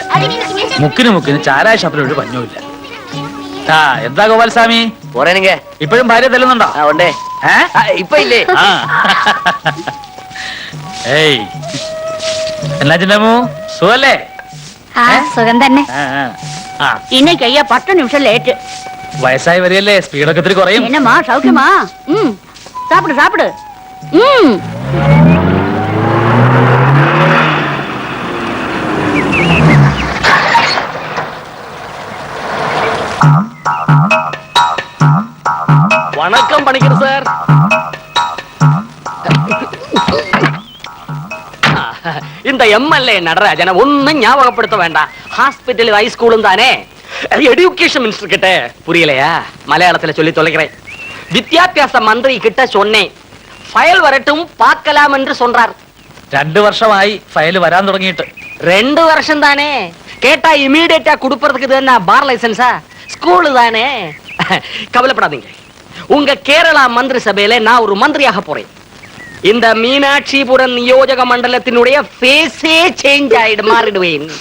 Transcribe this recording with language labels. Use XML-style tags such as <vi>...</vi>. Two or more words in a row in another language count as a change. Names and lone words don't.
<ml>മുക്കിന് ചാരായ ഷാപ്പിലൊരു പഞ്ഞുമില്ല. എന്താ ഗോപാൽസ്വാമി, ഇപ്പോഴും ഭാര്യ തല്ലുന്നുണ്ടോ? ഇപ്പൊ ഇല്ലേ? ഏയ്, എന്നാ ചിന്നമ്മു, സുഖല്ലേ? സുഖം തന്നെ.</ml> <ta>இன்னைக்கு ஐயா 10 நிமிஷம் லேட்டு.</ta> <ml>വയസ്സായി വരികയല്ലേ, സ്പീഡൊക്കെ ഇത്തിരി കുറയും.</ml> <ta>என்னம்மா சௌக்கியமா? சாப்பிடு. வணக்கம் பணிக்கர் சார். இந்த எம்எல்ஏ நடராஜனை ஒன்னும் ஞாபகப்படுத்த வேண்டாம். ஹாஸ்பிட்டல் ஹைஸ்கூலும் தானே.</ta> <en>education minister</en> <ta>கிட்ட புரியலையா? மலையாளத்துல சொல்லி தொலைக்கிறேன். வித்யாபியாச மந்திரி கிட்ட சொன்னேன், ஃபைல் வரட்டும் பார்க்கலாம் என்று சொன்னார்.</ta> <ml>2 വർഷമായി ഫയൽ വരാൻ തുടങ്ങിയിട്ട്.</ml> <ta>2 வருஷம் தானே. கேட்டா இமீடியட்டா கொடுப்பறதுக்கு தானே</ta> <en>bar license?</en> <ta>ஸ்கூல் தானே. கவலைப்படாதீங்க, உங்க கேரளா மந்திரி சபையில நான் ஒரு மந்திரியாக போறேன். இந்த மீனாட்சிபுரம் நியோஜக மண்டலத்தினுடைய</ta> <en>face change</en> <ta>ஆயிடு, மாறிடுவேன்.</ta>